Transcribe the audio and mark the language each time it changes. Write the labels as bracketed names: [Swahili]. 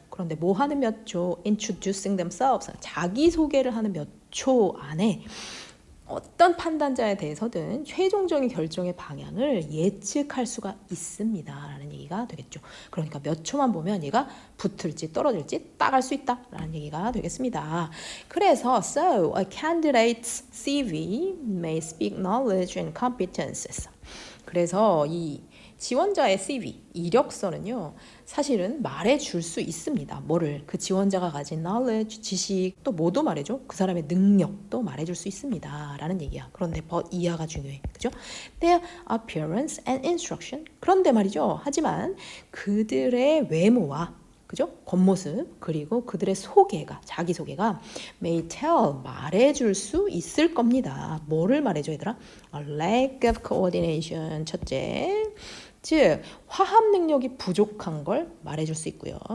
[Korean] 그런데 뭐 하는 몇 초? [English] introducing themselves [Korean] 자기소개를 하는 몇 초 안에 어떤 판단자에 대해서든 최종적인 결정의 방향을 예측할 수가 있습니다 라는 얘기가 되겠죠. 그러니까 몇 초만 보면 얘가 붙을지 떨어질지 딱 알 수 있다 라는 얘기가 되겠습니다. 그래서 [English] so a candidate's CV may speak knowledge and competences. [Korean] 그래서 이 지원자의 CV, 이력서는요 사실은 말해줄 수 있습니다. 뭐를? 그 지원자가 가진 knowledge, 지식, 또 뭐도 말해줘? 그 사람의 능력도 말해줄 수 있습니다 라는 얘기야. 그런데 but 이하가 중요해. 그죠? [English] Their appearance and instruction. [Korean] 그런데 말이죠. 하지만 그들의 외모와 그죠? 겉모습 그리고 그들의 소개가 자기소개가 [English] may tell [Korean] 말해줄 수 있을 겁니다. 뭐를 말해줘 얘들아? [English] A lack of coordination [Korean] 첫째 즉 화합 능력이 부족한 걸 말해줄 수 있고요.